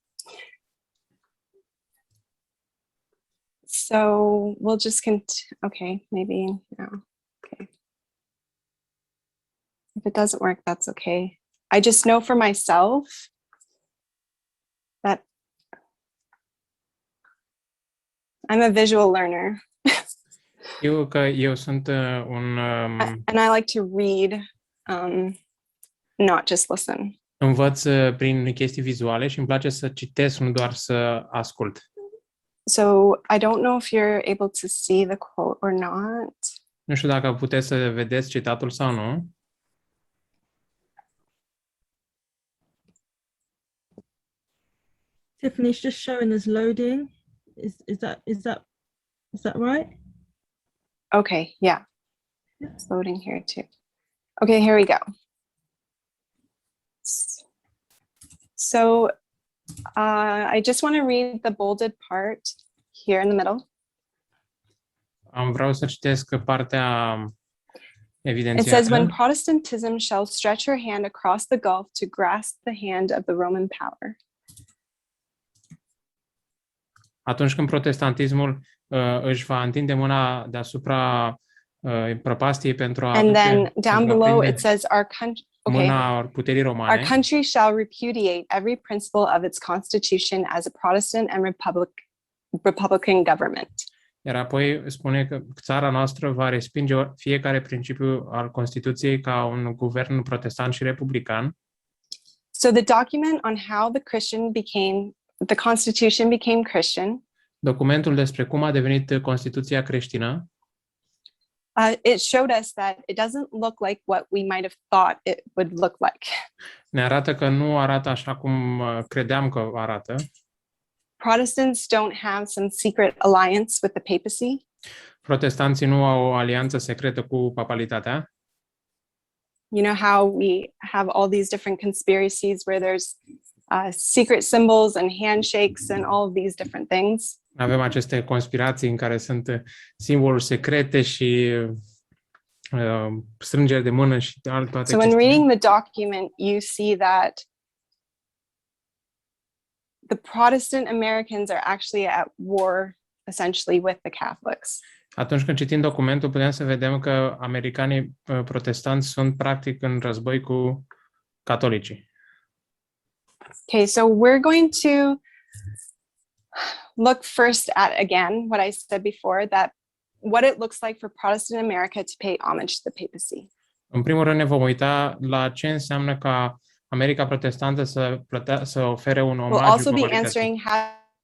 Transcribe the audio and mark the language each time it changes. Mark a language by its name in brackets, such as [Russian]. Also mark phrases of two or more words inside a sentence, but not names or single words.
[English] So we'll just okay, maybe no. Okay. If it doesn't work, that's okay. I just know for myself that I'm a visual learner. [Romanian] Știu că eu sunt [English] And I like to read, not just listen. [Romanian] învăț prin chestii vizuale și îmi place să citesc, nu doar să ascult. [English] So I don't know if you're able to see the quote or not. [Romanian] Nu știu dacă puteți să vedeți citatul sau nu. [English] Tiffany, it's just showing us loading. Is that right? Okay, yeah. It's loading here too. Okay, here we go. So I just want to read the bolded part here in the middle. [Romanian] Vreau să citesc partea [English] It [Romanian] evidențiată. [English] says, when Protestantism shall stretch her hand across the gulf to grasp the hand of the Roman power. [Romanian] Atunci când protestantismul își va întinde mâna deasupra prăpastiei pentru a [English] And then [Romanian] aduce, [English] down [Romanian] pentru a [English] below [Romanian] prinde [English] it says, our country, okay, [Romanian] mâna puterii [English] our [Romanian] romane, [English] country shall repudiate every principle of its constitution as a Protestant and Republican government. [Romanian] iar apoi spune că țara noastră va respinge fiecare principiu al Constituției ca un guvern protestant și republican. [English] So the document on how the Constitution became Christian, [Romanian] Documentul despre cum a devenit Constituția creștină [English] it showed us that it doesn't look like what we might have thought it would look like. [Romanian] ne arată că nu arată așa cum credeam că arată. [English] Protestants don't have some secret alliance with the papacy. [Romanian] Protestanții nu au o alianță secretă cu papalitatea. [English] You know how we have all these different conspiracies where there's secret symbols and handshakes and all of these different things. [Romanian] Avem aceste conspirații în care sunt simboluri secrete și strângeri de mână și toate [English] So when [Romanian] chestiile. [English] reading the document, you see that the Protestant Americans are actually at war essentially with the Catholics. [Romanian] Atunci când citim documentul, putem să vedem că americanii protestanți sunt practic în război cu catolicii. [English] Okay, so we're going to look first at, again, what I said before, that what it looks like for Protestant America to pay homage to the papacy. [Romanian] În primul rând ne vom uita la ce înseamnă ca America protestantă să ofere un [English] We'll [Romanian] omagiu [English] also be [Romanian] papalității. [English] answering how